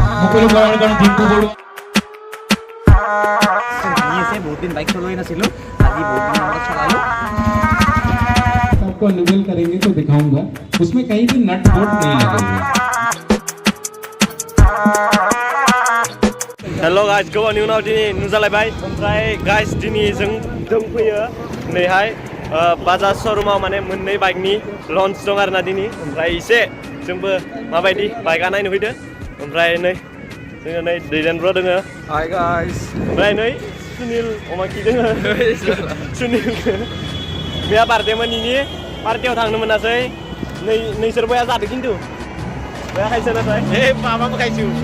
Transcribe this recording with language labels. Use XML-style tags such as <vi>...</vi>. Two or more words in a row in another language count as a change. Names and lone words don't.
<as>মুকলি কৰাৰ কাৰণে ডিম্পু বৰুৱা</as> <hi>बहुत दिन बाइक चलो आज बहुत दिन चलालो आपको अनवेल करेंगे तो दिखाऊंगा उसमें कहीं भी</hi> <en>nut bolt</en> <hi>नहीं लगे हुए</hi> <en>Hello guys</en> <brx>गोबावनि उनाव दिनै नुजालायबाय ओमफ्राय गाइस दिनै जों दंफैयो नैहाय बाजाज शोरूमाव माने मोननै बाइकनि लन्च दं आरोना दिनै ओमफ्राय एसे जोंबो माबायदि बाइकआ नायनो फैदो ओमफ्राय नै जोङो नै दैदेनब्र दोङो हाय गाइस ओमफ्राय नै सुनिल अमाखि दोङो सुनिल बेहा बार्थडेमोन इनि पार्टियाव थांनो मोनासै नैसोर बया जादों खिन्थु बया खायसो नाथाय ए माबाबो खायसो</brx>